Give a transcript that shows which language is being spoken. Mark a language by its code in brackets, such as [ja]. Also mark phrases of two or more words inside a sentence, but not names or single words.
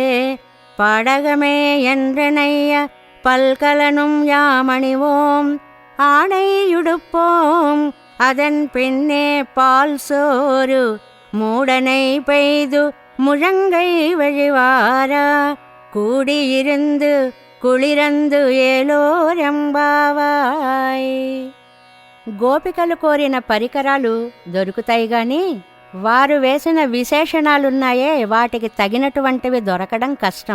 [ta] பாடகமே என்றனைய பல்கலனும் யாமணிவோம் ஆணையுடுப்போம் அதன் பின்னே பால் சோறு மூடனை பெய்து முழங்கை வழிவாரா கூடியிருந்து குளிர்ந்து ஏலோரெம்பாவாய். [te] గోపికలు కోరిన పరికరాలు దొరుకుతాయి గాని వారు వేసిన విశేషణాలున్నాయే వాటికి తగినటువంటివి దొరకడం కష్టం.